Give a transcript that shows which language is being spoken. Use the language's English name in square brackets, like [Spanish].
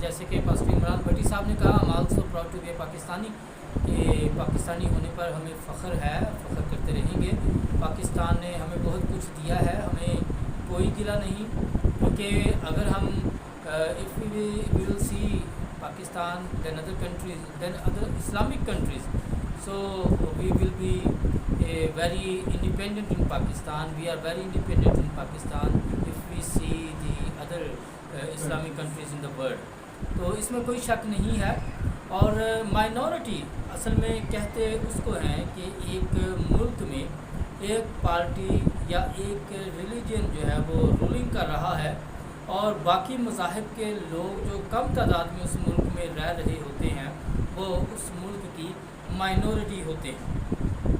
[Urdu] جیسے کہ پاسٹر عمران بٹی صاحب نے کہا، [English] ہم also proud to be a Pakistani, [Urdu] کہ پاکستانی ہونے پر ہمیں فخر ہے، فخر کرتے رہیں گے. پاکستان نے ہمیں بہت کچھ دیا ہے، ہمیں کوئی گلہ نہیں، کیونکہ اگر ہم [English] if we will see Pakistan then other countries, then other Islamic countries, so we will be very independent in Pakistan. We are very independent in Pakistan if we see the other Islamic countries in the world. [Urdu] تو اس میں کوئی شک نہیں ہے. اور minority اصل میں کہتے اس کو ہیں کہ ایک ملک میں ایک پارٹی یا ایک ریلیجن جو ہے وہ رولنگ کر رہا ہے، اور باقی مذاہب کے لوگ جو کم تعداد میں اس ملک میں رہ رہے ہوتے ہیں وہ اس ملک کی مائنورٹی ہوتے ہیں.